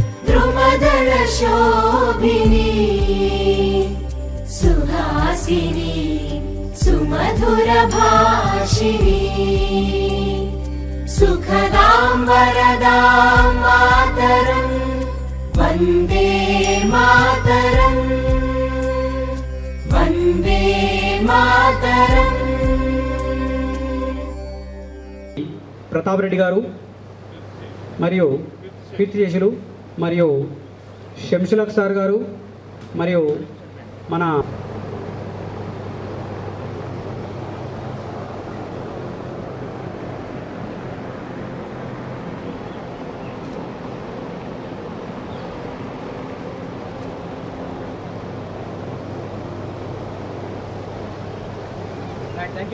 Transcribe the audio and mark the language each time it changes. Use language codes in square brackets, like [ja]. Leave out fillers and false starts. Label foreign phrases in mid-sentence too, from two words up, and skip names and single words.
[sa] द्रुमदलशोभिनी सुहासिनी सुमधुरभाषिणी सुखदां वरदां मातरम् वन्दे मातरम् वन्दे मातरम् [te] ప్రతాప్ రెడ్డి గారు మరియు కీర్తిశేషులు మరియు శంసులక్ సార్ గారు మరియు మన [en] thank you